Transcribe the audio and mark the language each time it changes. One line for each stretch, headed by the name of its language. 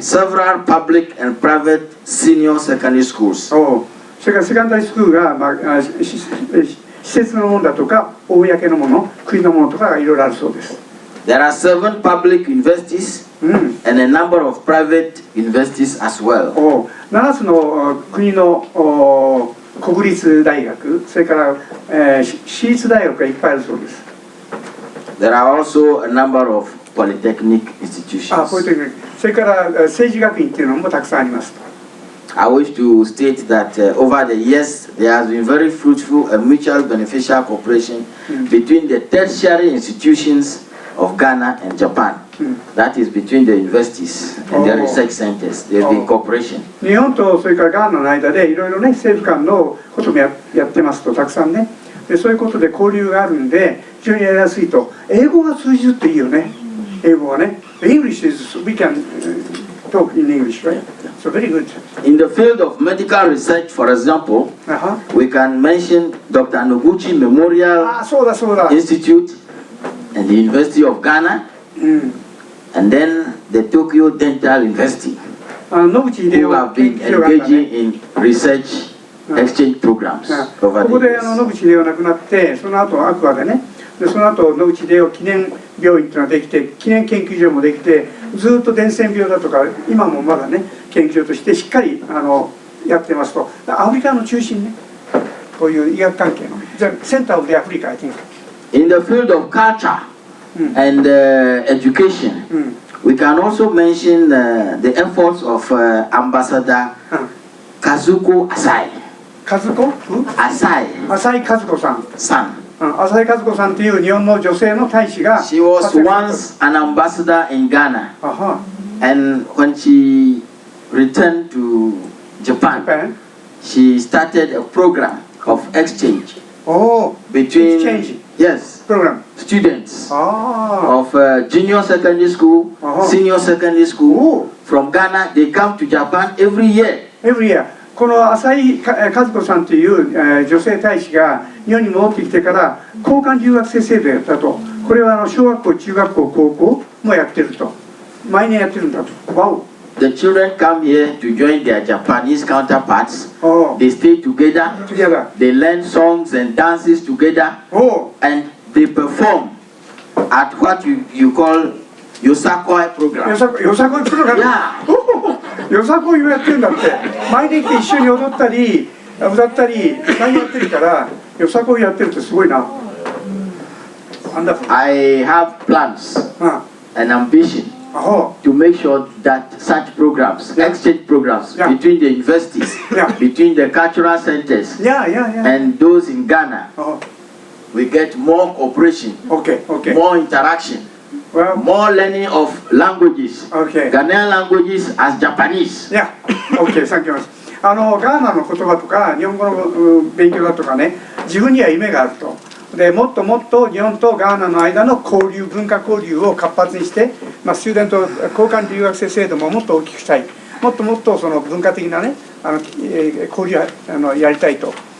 English: several public and private senior secondary schools.
Japanese: それからセカンダリースクールが施設のものだとか公のもの、国のものとかがいろいろあるそうです。
English: There are 7 public universities and a number of private universities as well.
Japanese: 7つの国の国立大学、それから私立大学がいっぱいあるそうです。
English: There are also a number of polytechnic institutions.
Japanese: ポリテクニック。それから政治学院っていうのもたくさんあります。
English: I wish to state that over the years there has been very fruitful and mutual beneficial cooperation between the tertiary institutions of Ghana and Japan. That is between the universities and the research centers. There has been cooperation.
Japanese: 日本とそれからガーナの間でいろいろね、政府間のこともやってますと、たくさんね。でそういうことで交流があるんで非常にやりやすいと。英語が通じるっていいよね。英語はね。
English: English is we can talk in English, right? So very good. In the field of medical research, for example, we can mention Dr. Noguchi Memorial Institute and the University of Ghana, and then the Tokyo Dental University, who have been engaging in research exchange programs over the years.
Japanese: ここで野口英世が亡くなって、その後アクアでね、でその後野口英世記念病院っていうのができて、記念研究所もできて、ずっと伝染病だとか今もまだね研究所としてしっかりやってますと、アフリカの中心ね、こういう医学関係のセンターオブアフリカ、
English: I think. In the field of culture and education, we can also mention the efforts of Ambassador Kazuko Asai. Kazuko? Asai. Asai Kazuko san.
Japanese: 浅井和子さんという日本の女性の大使が
English: She was once an ambassador in Ghana. And when she returned to Japan, she started a program of exchange between students of junior secondary school, senior secondary school from Ghana. They come to Japan every year.
Japanese: この浅井和子さんという女性大使が日本に戻ってきてから交換留学生制度をやったと。これは小学校、中学校、高校もやってると。毎年やってるんだと。わお。
English: The children come here to join their Japanese counterparts. They stay together. They learn songs and dances together. And they perform at what you call Yosakoi program. Yosakoi program? Yeah.
Japanese: Yosakoi をやってるんだって。毎年来て一緒に踊ったり歌ったり何やってるからYosakoiやってるってすごいな。
English: I have plans and ambition to make sure that such programs, exchange programs between the universities, between the cultural centers and those in Ghana, we get more cooperation, more interaction, more learning of languages, Ghanaian languages as Japanese. Yeah, okay, thank you.
Japanese: ガーナの言葉とか日本語の勉強だとかね、自分には夢があると。でもっともっと日本とガーナの間の交流、文化交流を活発にして、スチューデント交換留学生制度ももっと大きくしたい、もっともっとその文化的なね、交流やりたいと。